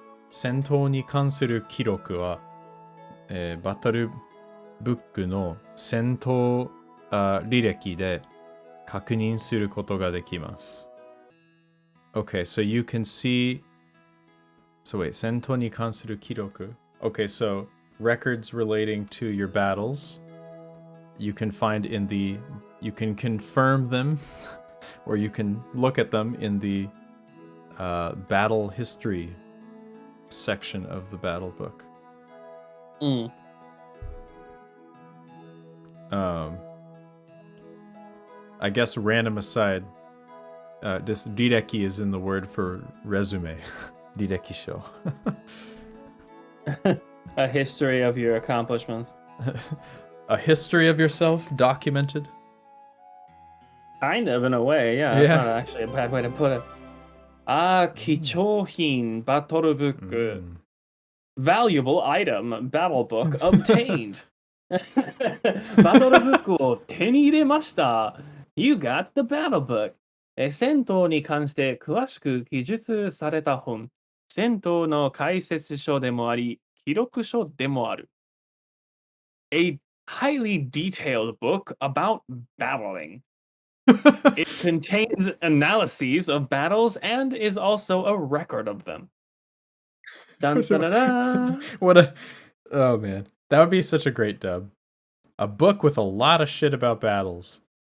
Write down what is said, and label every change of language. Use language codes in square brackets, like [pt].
[ja] 戦闘に関する記録は、バトルブックの戦闘履歴で確認することができます。 [en] Okay, so you can see... So wait, [ja] 戦闘に関する記録? [en] Okay, so records relating to your battles you can find in the... You can confirm them or you can look at them in the battle history section of the battle book. I guess random aside, this rireki is in the word for resume. [ja] Rireki show. [en] A history of your accomplishments. A history of yourself documented? Kind of, in a way, yeah. That's not actually a bad way to put it. Kichohin battle book. Valuable item, battle book obtained. [ja] Battle book を手に入れました。 [en] You got the battle book. [ja] 戦闘に関して詳しく記述された本。戦闘の解説書でもあり、記録書でもある。 [en] A highly detailed book about battling. It contains analyses of battles and is also a record of them. Dun, dun, dun, dun. What a... Oh, man. That would be such a great dub. A book with a lot of shit about battles.